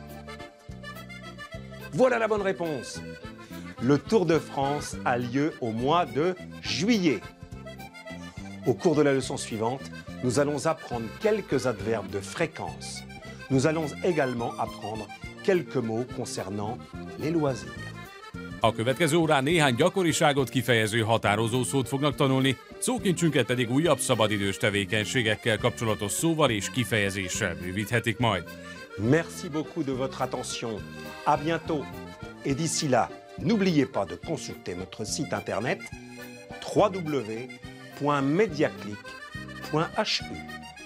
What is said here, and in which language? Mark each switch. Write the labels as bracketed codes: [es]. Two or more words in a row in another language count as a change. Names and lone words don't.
[fr] Voilà la bonne réponse. Le Tour de France a lieu au mois de juillet. Au cours de la leçon suivante, nous allons apprendre quelques adverbes de fréquence. Nous allons également apprendre quelques mots concernant les loisirs. [hu] A következő órán néhány gyakoriságot kifejező határozó szót fognak tanulni, szókincsünket pedig újabb szabadidős tevékenységekkel kapcsolatos szóval és kifejezéssel bővíthetik majd. [fr] Merci beaucoup de votre attention. À bientôt. Et d'ici là, n'oubliez pas de consulter notre site internet www.mediaclick.hu.